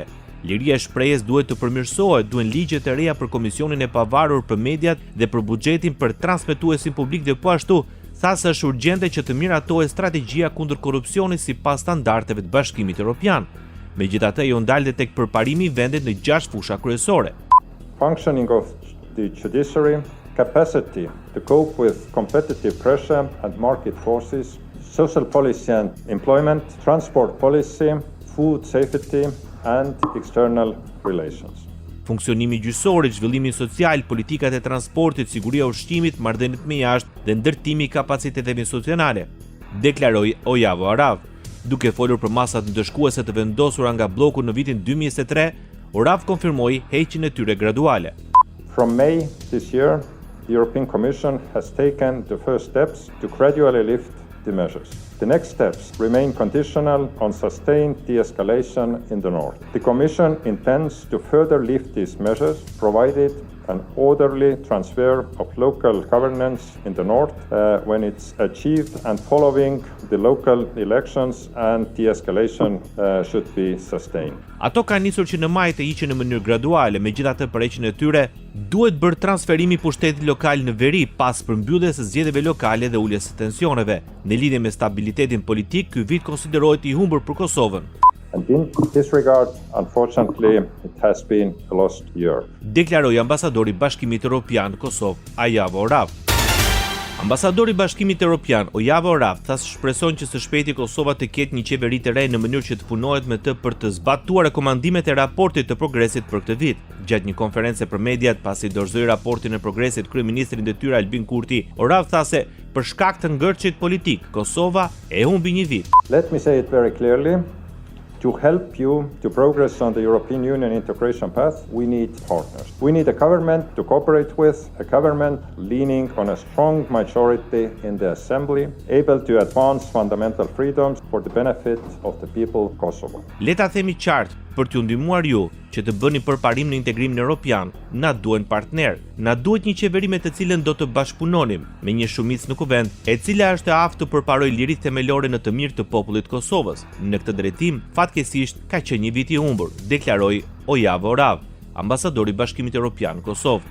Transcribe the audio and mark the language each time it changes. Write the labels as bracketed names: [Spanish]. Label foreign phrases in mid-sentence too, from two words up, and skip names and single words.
[Albanian] Liria e shprehjes duhet të përmirësohet, duhen ligje të reja për komisionin e pavarur për mediat dhe për buxhetin për transmetuesin publik dhe po ashtu tha se është urgjente që të miratohet strategjia kundër korrupsionit sipas standardeve të Bashkimit Evropian. Megjithatë, ajo ndalë tek përparimi i vendit në 6 fusha kryesore. [English] Functioning of the judiciary, capacity to cope with competitive pressure and market forces, social policy and employment, transport policy, food safety and external relations. [Albanian] Funksionimi gjyqësor, zhvillimi social, politikat e transportit, siguria e ushqimit, marrëdhëniet me jashtë dhe ndërtimi i kapaciteteve institucionale, deklaroi Ojavo Arav. Duke folur për masat ndëshkuese të vendosura nga bloku në vitin 2023, Orav konfirmoi heqjen e tyre graduale. [English] From May this year, the European Commission has taken the first steps to gradually lift the measures. The next steps remain conditional on sustained de-escalation in the north. The Commission intends to further lift these measures, provided an orderly transfer of local governance in the north when it's achieved and following the local elections and de-escalation should be sustained. [Albanian] Ato kanë nisur që në maj të hiqen në mënyrë graduale, megjithatë përheqjen e tyre duhet bërë transferimi i pushtetit lokal në veri pas përmbylljes së zgjedhjeve lokale dhe uljes së tensioneve. Në lidhje me stabilitetin politik, ky vit konsiderohet i humbur për Kosovën. [English] And in this regard, unfortunately, it has been a lost year. [Albanian] Deklaroi ambasadori i Bashkimit Evropian në Kosovë, Ajavo Orav. Ambasadori i Bashkimit Evropian, Ojavo Orav, tha se shpreson që së shpejti Kosova të ketë një qeveri të re në mënyrë që të punohet me të për të zbatuar rekomandimet e raportit të progresit për këtë vit. Gjatë një konference për mediat pasi dorëzoi raportin e progresit kryeministri i detyrë Albin Kurti, Orav tha se për shkak të ngërçit politik, Kosova e humbi një vit. [English] Let me say it very clearly. To help you to progress on the European Union integration path, we need partners. We need a government to cooperate with, a government leaning on a strong majority in the Assembly, able to advance fundamental freedoms for the benefit of the people of Kosovo. [Albanian] Le ta themi qartë, për t'ju ndihmuar ju që të bëni përparim në integrimin evropian, na duhen partner, na duhet një qeveri me të cilën do të bashkëpunonim me një shumicë në kuvend, e cila është e aftë të përparojë liritë themelore në të mirë të popullit të Kosovës. Në këtë drejtim, fatkeqësisht ka qenë një vit i humbur, deklaroi Ojavo Orav, ambasadori i Bashkimit Evropian në Kosovë.